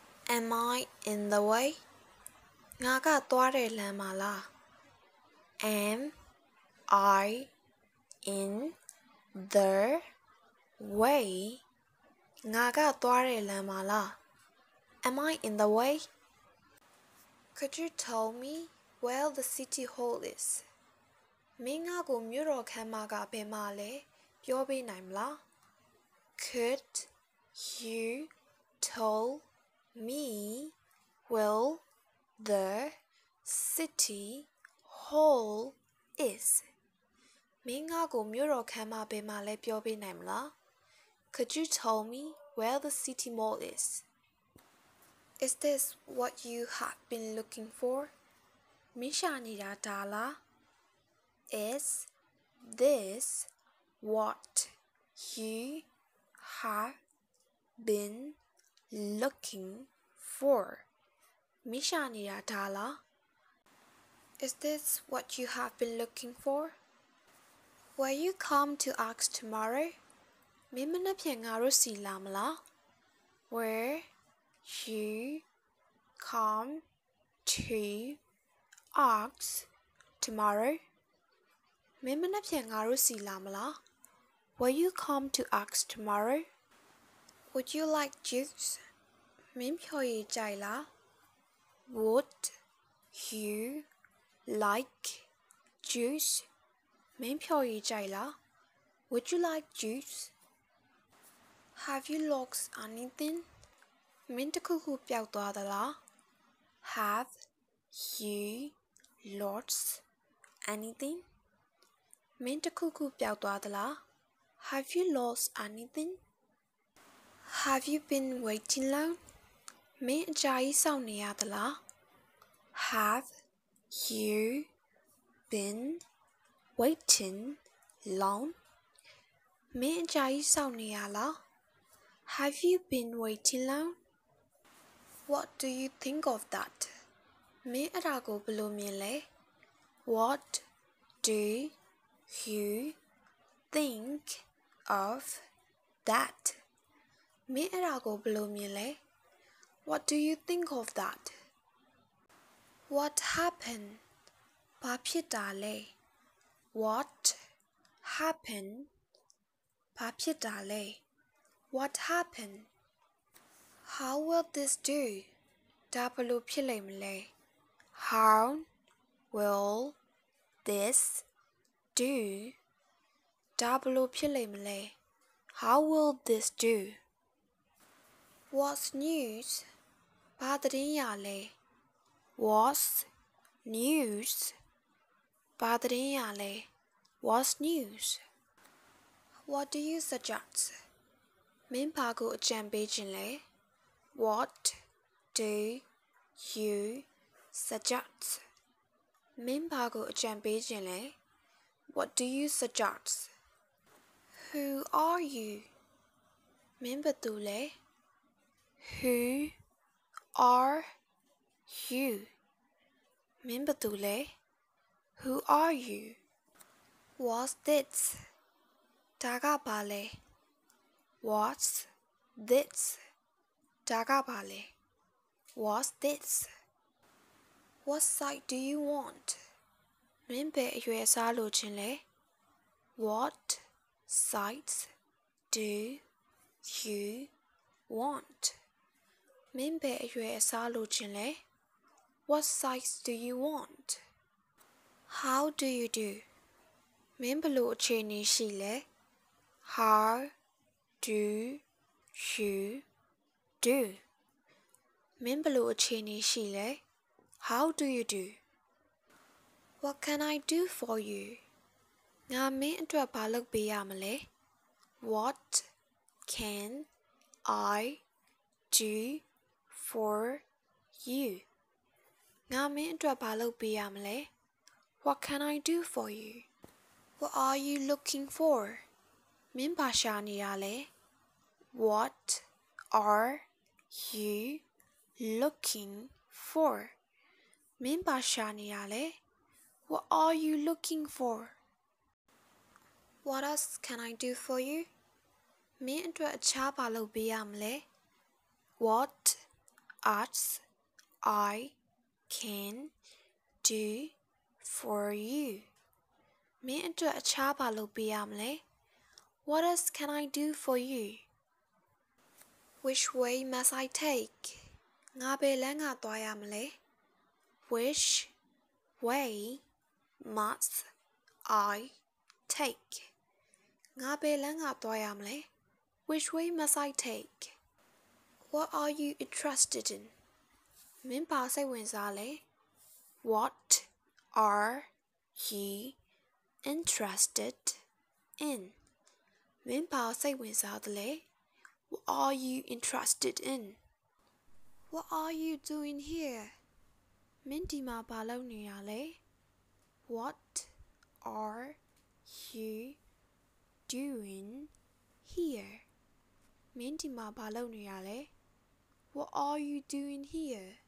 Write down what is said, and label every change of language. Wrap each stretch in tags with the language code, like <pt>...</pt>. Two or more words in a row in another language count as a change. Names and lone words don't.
<en>Am I in the way?</en> <my>ငါကသွားတဲ့လမ်းမှာလား</my> <en>Am I in the way?</en> <my>ငါကသွားတဲ့လမ်းမှာလား</my> <en>Am I in the way? Could you tell me where the city hall is?</en> <my>မင်းငါကိုမြို့တော်ခန်းမကဘယ်မှာလဲပြောပေးနိုင်မလား</my> <en>Could you tell me where the city hall is?</en> <my>မင်းငါကိုမြို့တော်ခန်းမဘယ်မှာလဲပြောပေးနိုင်မလား</my> <en>Could you tell me where the city mall is? Is this what you have been looking for?</en> <my>မင်းရှာနေတာဒါလား</my> <en>Is this what you have been looking for?</en> <my>မင်းရှာနေတာဒါလား</my> <en>Is this what you have been looking for? Will you come to ask tomorrow?</en> <my>မင်းမနေ့ဖြန်ငါတို့စီလာမလား</my> <en>Will you come to ask tomorrow?</en> <my>မင်းမနေ့ဖြန်ငါတို့စီလာမလား</my> <en>Will you come to ask tomorrow? Would you like juice?</en> <my>မင်းဖြော်ရည်ကြိုက်လား</my> <en>Would you like juice?</en> <my>မင်းဖြော်ရည်ကြိုက်လား</my> <en>Would you like juice? Have you lost anything?</en> <my>မင်းတစ်ခုခုပျောက်သွားသလား</my> <en>Have you lost anything?</en> <my>မင်းတစ်ခုခုပျောက်သွားသလား</my> <en>Have you lost anything? Have you been waiting long?</en> <my>မင်းအကြာကြီးစောင့်နေရသလား</my> <en>Have you been waiting long?</en> <my>မင်းအကြာကြီးစောင့်နေရလား</my> <en>Have you been waiting long? What do you think of that?</en> <my>မင်းအဲ့ဒါကိုဘယ်လိုမြင်လဲ</my> <en>What do you think of that?</en> <my>မင်းအဲ့ဒါကိုဘယ်လိုမြင်လဲ</my> <en>What do you think of that? What happened?</en> <my>ဘာဖြစ်တာလဲ</my> <en>What happened?</en> <my>ဘာဖြစ်တာလဲ</my> <en>What happened? How will this do?</en> <my>ဒါဘယ်လိုဖြစ်လိမ့်မလဲ</my> <en>How will this do?</en> <my>ဒါဘယ်လိုဖြစ်လိမ့်မလဲ</my> <en>How will this do? What's news?</en> <my>ဘာသတင်းရလဲ</my> <en>What's news?</en> <my>ဘာသတင်းရလဲ</my> <en>What's news? What do you suggest?</en> <my>မင်းဘာကိုအကြံပေးခြင်းလဲ</my> <en>What do you suggest?</en> <my>မင်းဘာကိုအကြံပေးခြင်းလဲ</my> <en>What do you suggest? Who are you?</en> <my>မင်းဘယ်သူလဲ</my> <en>Who are you?</en> <my>မင်းဘယ်သူလဲ</my> <en>Who are you? What's this?</en> <my>ဒါကဘာလဲ</my> <en>What's this?</en> <my>ဒါကဘာလဲ</my> <en>What's this? What size do you want?</en> <my>မင်းဘယ်အရွယ်အစားလိုချင်လဲ</my> <en>What size do you want?</en> <my>မင်းဘယ်အရွယ်အစားလိုချင်လဲ</my> <en>What size do you want? How do you do?</en> <my>မင်းဘယ်လိုအခြေအနေရှိလဲ</my> <en>How do you do?</en> <my>မင်းဘယ်လိုအခြေအနေရှိလဲ</my> <en>How do you do? What can I do for you?</en> <my>ငါမင်းအတွက်ဘာလုပ်ပေးရမလဲ</my> <en>What can I do for you?</en> <my>ငါမင်းအတွက်ဘာလုပ်ပေးရမလဲ</my> <en>What can I do for you? What are you looking for?</en> <my>မင်းဘာရှာနေတာလဲ</my> <en>What are you looking for?</en> <my>မင်းဘာရှာနေတာလဲ</my> <en>What are you looking for? What else can I do for you?</en> <my>မင်းအတွက်အခြားဘာလုပ်ပေးရမလဲ</my> <en>What arts I can do for you</en> <my>မင်းအတွက်အခြားဘာလုပ်ပေးရမလဲ</my> <en>What else can I do for you Which way must I</en> <my>take ငါဘယ်လမ်းကသွားရမလဲ</my> <en>Which way must I take</en> <my>ငါဘယ်လမ်းကသွားရမလဲ</my> <en>Which way must I take What are you interested in</en> <my>မင်းဘာစိတ်ဝင်စားလဲ</my> <en>What are you interested in</en> <my>မင်းဘာစိတ်ဝင်စားသလဲ</my> <en>What are you interested in What are you doing here</en> <my>မင်းဒီမှာဘာလုပ်နေရလဲ</my> <en>What are you doing here</en> <my>မင်းဒီမှာဘာလုပ်နေရလဲ</my> <en>What are you doing here</en>